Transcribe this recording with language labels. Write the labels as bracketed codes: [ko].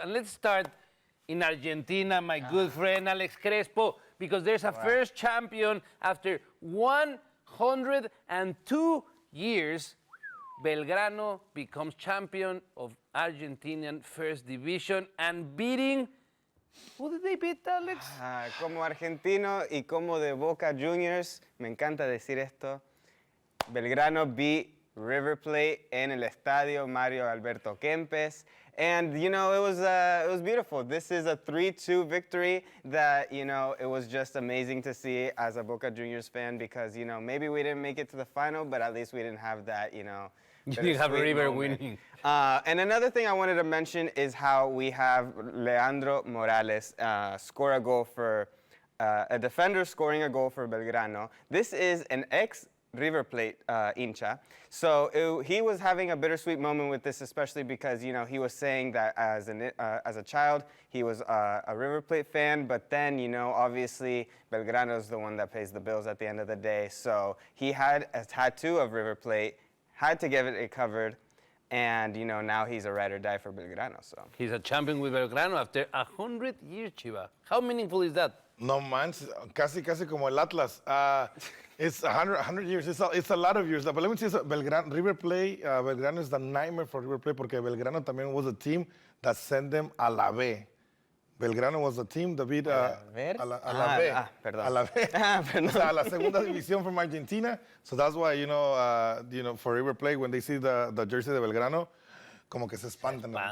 [en] And let's start in Argentina, my good friend Alex Crespo, because there's a first champion after 102 years. Belgrano becomes champion of Argentinian First Division and beating, who did they beat, Alex? [es] Como argentino y como de Boca Juniors, me encanta decir esto. [en] Belgrano beat River Plate [es] en el estadio [en] Mario Alberto Kempes. And, you know, it was beautiful. This is a 3-2 victory that, you know, it was just amazing to see as a Boca Juniors fan because, you know, maybe we didn't make it to the final, but at least we didn't have that, you know. You didn't have River winning. And another thing I wanted to mention is how we have Leandro Morales score a goal for, a defender scoring a goal for Belgrano. This is an ex-River Plate hincha. So he was having a bittersweet moment with this, especially because, you know, he was saying that as a child, he was a River Plate fan, but then, you know, obviously Belgrano is the one that pays the bills at the end of the day. So he had a tattoo of River Plate, had to get it covered, and, you know, now he's a ride or die for Belgrano. So he's a champion with Belgrano after 100 years, Chiva. How meaningful is that? [es] No manches, casi como el Atlas. [en] It's 100 years. It's a lot of years. But let me tell you, River Plate, Belgrano is the nightmare for River Plate [es] porque Belgrano también [en] was a team that sent them [es] a la B. [en] Belgrano was a team that beat [es] a la B. Perdón. A la B. Perdón. O sea, a la segunda división [en] from Argentina. So that's why, you know, for River Plate, when they see the jersey de Belgrano, [es] como que se espantan.